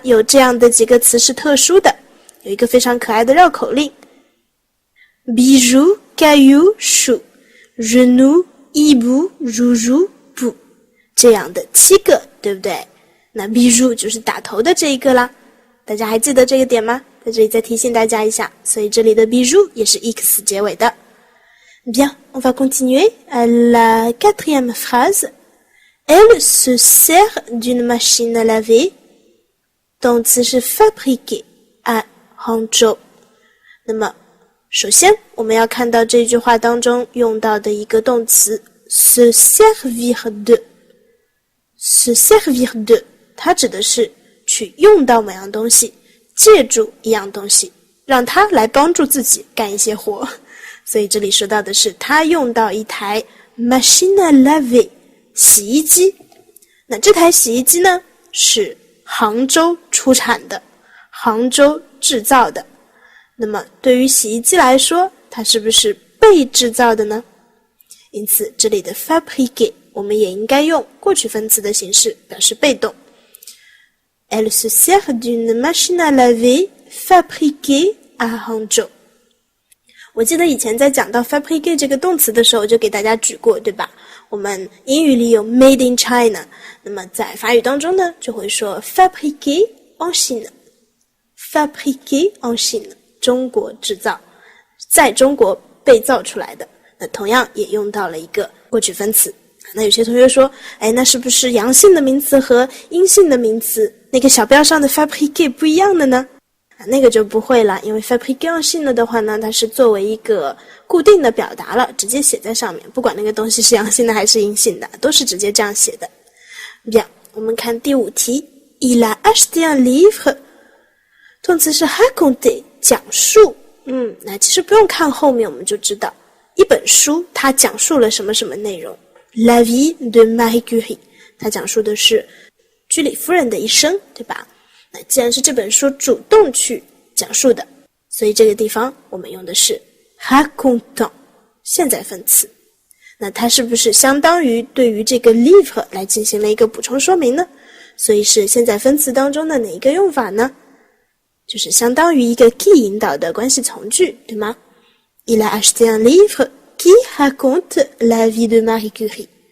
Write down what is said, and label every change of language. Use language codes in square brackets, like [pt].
[zh] 有这样的几个词是特殊的，有一个非常可爱的绕口令 [fr] bijoux, caillou, chou, genou, hibou, joujou, pou [zh] 这样的7个，对不对？那 bijoux 就是打头的这一个啦，大家还记得这个点吗？在这里再提醒大家一下，所以这里的 bijoux 也是 x 结尾的。 [fr] Bien, on va continuer à la quatrième phrase. Elle se sert d'une machine à laver. [zh] 动词是 [fr] fabriquer à Hangzhou. [zh] 那么首先我们要看到这句话当中用到的一个动词 se servir de. se servir de 它指的是去用到某样东西，借助一样东西，让它来帮助自己干一些活。所以这里说到的是他用到一台 machine à laver 洗衣机。那这台洗衣机呢是杭州出产的，杭州制造的。那么对于洗衣机来说，它是不是被制造的呢？因此这里的 fabriquer 我们也应该用过去分词的形式表示被动。 [fr] Elle se sert d'une machine à laver fabriquée à Hangzhou。 [zh] 我记得以前在讲到 fabriquer 这个动词的时候就给大家举过，对吧？我们英语里有 [en] made in China， [zh] 那么在法语当中呢就会说 [fr] fabriquer en Chine， fabriquer en Chine， [zh] 中国制造，在中国被造出来的。那同样也用到了一个过去分词。那有些同学说，那是不是阳性的名词和阴性的名词那个小标上的 fabriquer 不一样的呢？那个就不会了，因为 fabriquer en Chine 的话呢，它是作为一个固定的表达了，直接写在上面，不管那个东西是阳性的还是阴性的，都是直接这样写的。 Bien， 我们看第5题 [fr] Il a acheté un livre， [zh] 动词是 raconter 讲述。那其实不用看后面我们就知道，一本书它讲述了什么什么内容。 [fr] La vie de Marie Curie， [zh] 它讲述的是居里夫人的一生，对吧？那既然是这本书主动去讲述的，所以这个地方我们用的是 racontant 现在分词。那它是不是相当于对于这个 livre 来进行了一个补充说明呢？所以是现在分词当中的哪一个用法呢？就是相当于一个 qui 引导的关系从句，对吗？ [fr] Il a acheté un livre qui raconte la vie de Marie Curie.